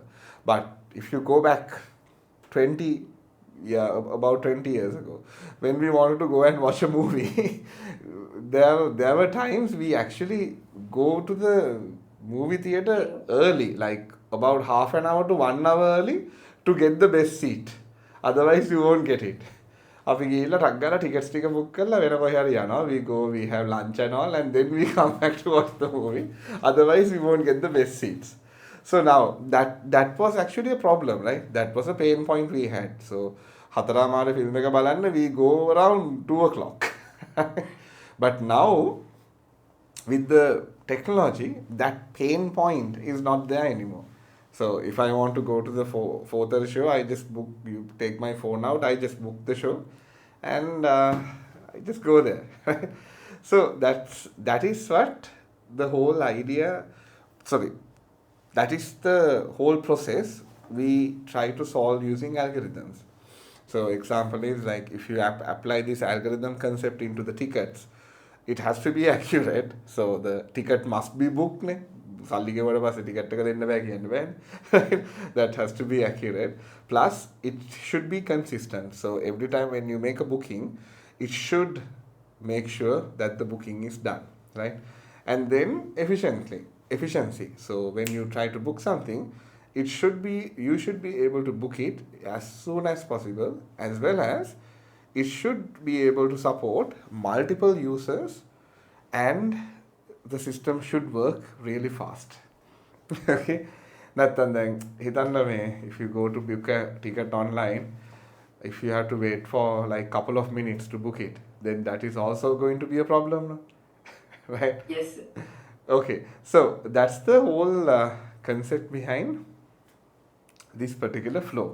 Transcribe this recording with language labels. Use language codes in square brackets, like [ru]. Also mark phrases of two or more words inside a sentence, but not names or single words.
[en] But if you go back about 20 years ago, when we wanted to go and watch a movie, there were times we actually go to the movie theater early, like about half an hour to 1 hour early, to get the best seat. Otherwise, you won't get it. [si] අපි ගිහිල්ලා ටක් ගාලා ටිකට්ස් ටික බුක් කරලා වෙන කොහේ හරි යනවා. [en] We have lunch and all, and then we come back to watch the movie. Otherwise, we won't get the best seats. So now that was actually a problem, right? That was a pain point we had. So [si] හතරමාර ෆිල්ම් එක බලන්න [en] we go around 2 o'clock. But now with the technology, that pain point is not there anymore. So if I want to go to the fourth show, I just book. You take my phone out. I just book the show, and I just go there. Right? So that is what the whole idea. Sorry, that is the whole process we try to solve using algorithms. So example is like if you apply this algorithm concept into the tickets, it has to be accurate. So the ticket must be booked. Ne? [si] සල්ලි ගෙවුවට පස්සේ ටිකට් එක දෙන්න බෑ කියන්න බෑනේ. [en] That has to be accurate. Plus, it should be consistent. So every time when you make a booking, it should make sure that the booking is done, right? And then efficiency. So when you try to book something, you should be able to book it as soon as possible, as well as it should be able to support multiple users, and the system should work really fast. Okay, [si] නැත්තම් දැන් හිතන්න මේ [en] if you go to book a ticket online, if you have to wait for like couple of minutes to book it, then that is also going to be a problem, no? Right? Yes. Okay, so that's the whole concept behind this particular flow.